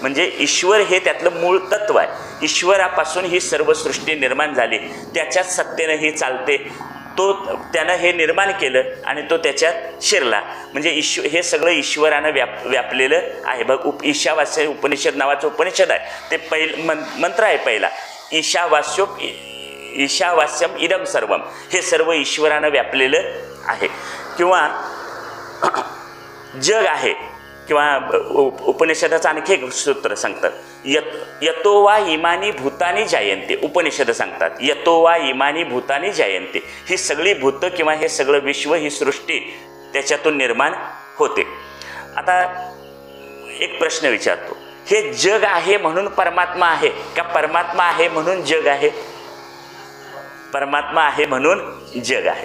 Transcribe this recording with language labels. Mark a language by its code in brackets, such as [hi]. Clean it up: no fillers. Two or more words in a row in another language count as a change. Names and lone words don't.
[mr] म्हणजे ईश्वर हे त्यातलं मूळ तत्व आहे. ईश्वरापासून ही सर्व सृष्टी निर्माण झाली, त्याच्याच सत्तेनं ही चालते. तो त्यानं हे निर्माण केलं आणि तो त्याच्यात शिरला. म्हणजे हे सगळं ईश्वरानं व्यापलेलं आहे. बघ, ईशावास्य उपनिषद नावाचं उपनिषद आहे, ते मंत्र आहे पहिला, [sa] ईशावास्यम इदम सर्वम. [mr] हे सर्व ईश्वरानं व्यापलेलं आहे. किंवा जग आहे, किंवा उपनिषदाचं आणखी एक सूत्र सांगतात, [sa] यतो वा इमानी भूतानी जायन्ते. [mr] उपनिषद सांगतात [sa] यतो वा इमानी भूतानी जायन्ते. [mr] ही सगळी भूतं किंवा हे सगळं विश्व, ही सृष्टी त्याच्यातून निर्माण होते. आता एक प्रश्न विचारतो, हे जग आहे म्हणून परमात्मा आहे का परमात्मा आहे म्हणून जग आहे? परमात्मा आहे म्हणून जग आहे.